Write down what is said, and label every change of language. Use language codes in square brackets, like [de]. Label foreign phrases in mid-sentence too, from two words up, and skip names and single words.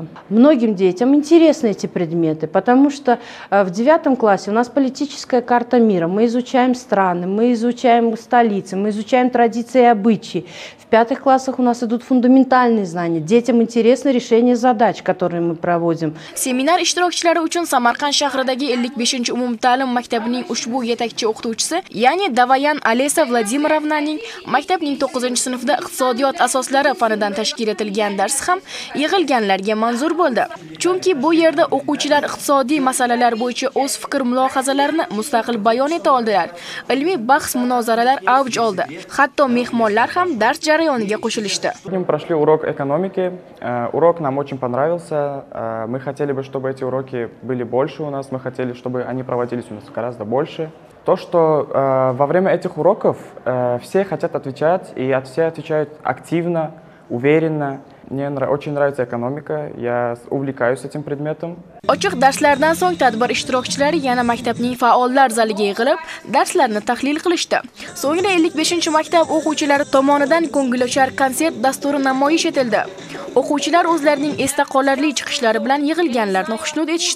[ru] Многим детям интересны эти предметы, потому что в 9 классе у нас политическая карта мира. Мы изучаем страны, мы изучаем столицы, мы изучаем традиции и обычаи. В 5 классах у нас идут фундаментальные знания. Детям интересно решение задач, которые мы проводим. [uz] Seminar ishtirokchilari uchun Samarqand shahridagi 55-umumta'lim maktabining ushbu yetakchi o'qituvchisi, ya'ni Davayan Alesa Vladimirovnaning maktabning 9-sinfda iqtisodiyot asoslari fanidan tashkil etilgan dars ham yig'ilganlarga manzur bo'ldi. Chunki bu yerda o'quvchilar iqtisodiy masalalar bo'yicha o'z fikr-mulohazalarini mustaqil bayon eta oldilar. Ilmiy bahs-munozaralar avj oldi. Hatto mehmonlar ham dars jarayoniga qo'shilishdi. [ru] Мы прошли урок экономики. Урок нам очень понравился. Мы хотели бы, чтобы эти уроки были больше у нас. Мы хотели, чтобы они проводились у нас гораздо больше. То, что во время этих уроков все хотят отвечать, и все отвечают активно, уверенно. Мне очень нравится экономика, я увлекаюсь этим предметом. [uz] Ochiq darslardan so'ng tadbir ishtirokchilari yana maktabning faollar zaliga yig'ilib, darslarni tahlil qilishdi. So'ngra 55-maktab o'quvchilari tomonidan ko'ngilochar konsert dasturi namoyish etildi. O'quvchilar o'zlarining esda qolarli chiqishlari bilan yig'ilganlarni xushnud etishdi.